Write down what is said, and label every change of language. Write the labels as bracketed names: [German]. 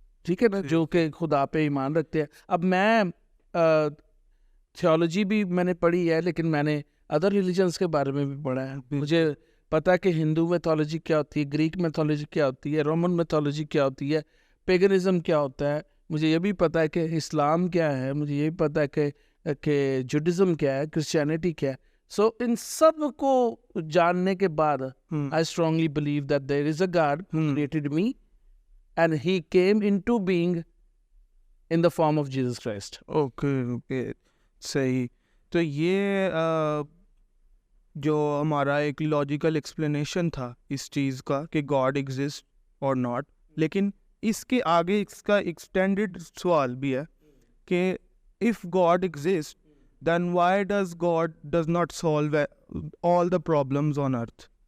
[Urdu] ٹھیک ہے نا, جو کہ خدا پہ ایمان رکھتے ہیں. اب میں تھیولوجی بھی میں نے پڑھی ہے لیکن میں نے ادر ریلیجنس کے بارے میں بھی پڑھا ہے. مجھے پتا ہے کہ ہندو میتھولوجی کیا ہوتی ہے, گریک میتھولوجی کیا ہوتی ہے, رومن میتھولوجی کیا ہوتی ہے, پیگنزم کیا ہوتا ہے. مجھے یہ بھی پتا ہے کہ اسلام کیا ہے, مجھے یہ بھی پتا ہے کہ جوڈزم کیا ہے, کرسچینٹی کیا ہے. سو ان سب کو جاننے کے بعد [English] I strongly believe that there is a God who created me and he came into being in the form of Jesus Christ. Okay. [Urdu] صحیح. تو یہ جو ہمارا ایک لاجیکل ایکسپلینیشن تھا اس چیز کا کہ گاڈ ایگزسٹ اور ناٹ, لیکن اس کے آگے اس کا ایکسٹینڈڈ سوال بھی ہے کہ [English] if God exists then why does God does not solve all the problems on earth?